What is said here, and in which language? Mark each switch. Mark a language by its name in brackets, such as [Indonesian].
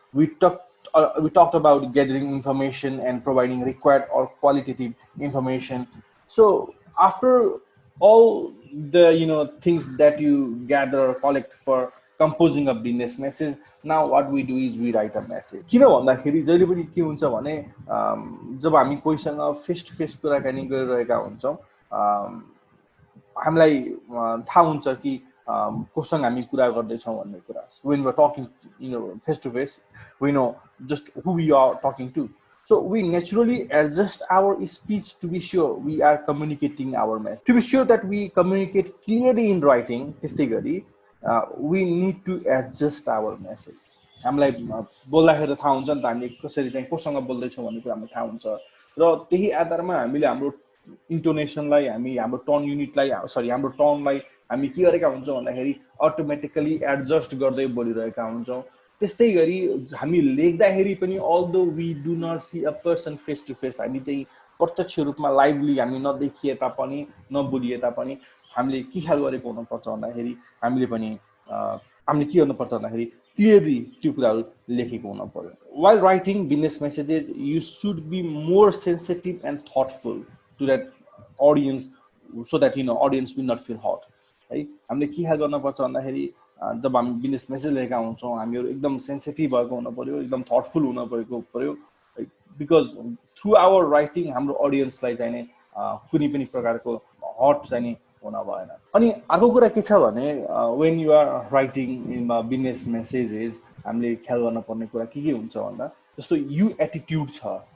[English] We talked about gathering information and providing required or qualitative information. So after all the things that you gather or collect for composing a business message, now what we do is we write a message. [Nepali] किन भन्दाखेरि जहिले पनि के हुन्छ भने जब हामी कोहीसँग face to face कुराकानी गरिरहेका हुन्छौँ, हामीलाई थाहा हुन्छ कि कोसँग हामी कुरा गर्दैछौँ भन्ने कुरा. [English] When we're talking face to face, we know just who we are talking to. So we naturally adjust our speech to be sure we are communicating our message. To be sure that we communicate clearly in writing, we need to adjust our message. [Nepali] हामीलाई बोल्दाखेरि थाहा हुन्छ नि त हामी कसरी चाहिँ कोसँग बोल्दैछौँ भन्ने कुरा हामीलाई थाहा हुन्छ र त्यही आधारमा हामीले हाम्रो इन्टोनेसनलाई हाम्रो टोन युनिटलाई हाम्रो टोनलाई हामी के गरेका हुन्छौँ भन्दाखेरि अटोमेटिकली एडजस्ट गर्दै बोलिरहेका हुन्छौँ. त्यस्तै गरी हामी लेख्दाखेरि पनि [English] although we do not see a person face to face, [Nepali] हामी त्यही प्रत्यक्ष रूपमा लाइभली हामी नदेखिए तापनि नबोलिए तापनि हामीले के ख्याल गरेको हुनुपर्छ भन्दाखेरि हामीले के गर्नुपर्छ भन्दाखेरि क्लियरली त्यो कुराहरू लेखेको हुनु पर्यो. [English] While writing business messages, you should be more sensitive and thoughtful to that audience, so that audience will not feel hot. [Nepali] है, हामीले के ख्याल गर्नुपर्छ भन्दाखेरि जब हामी बिजनेस मेसेज लेखेका हुन्छौँ हामीहरू एकदम सेन्सिटिभ भएको हुनु पर्यो, एकदम थटफुल हुनु पर्यो, [English] because through our writing [Nepali] हाम्रो अडियन्सलाई चाहिँ नि कुनै पनि प्रकारको हट चाहिँ नि हुन भएन. अनि अर्को कुरा के छ भने [English] when you are writing in business messages [Nepali] हामीले ख्याल गर्नुपर्ने कुरा के हुन्छ भन्दा जस्तो यु एटिट्युड छ.